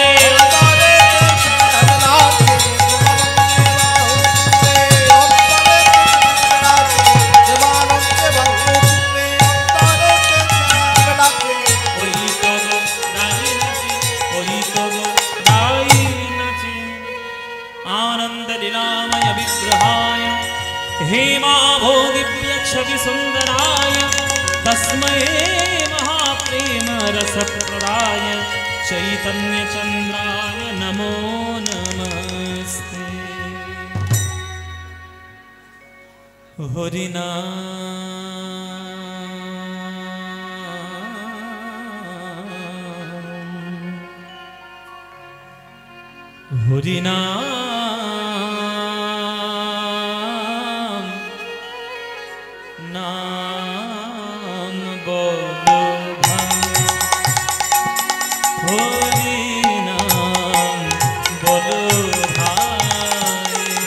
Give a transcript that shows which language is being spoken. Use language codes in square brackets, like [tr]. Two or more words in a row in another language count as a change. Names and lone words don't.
[bn] অন্তরেতে শ্যাম নাচে, প্রেমানন্দে বাহু তুলে, অন্তরেতে শ্যাম নাচে, ওই তো গোড়াই নাচে, ওই তো গোড়াই নাচে। [sa] आनंद लीलामय विग्रहाय हेमाभोगिभ्य छवि सुंदराय तस्मै महाप्रेम रसप्रदाय चैतन्य चंद्राय नमो नमस्ते। [bn] हरिना হরিনাম নাম বলো ভাই, হরিনাম বলো ভাই,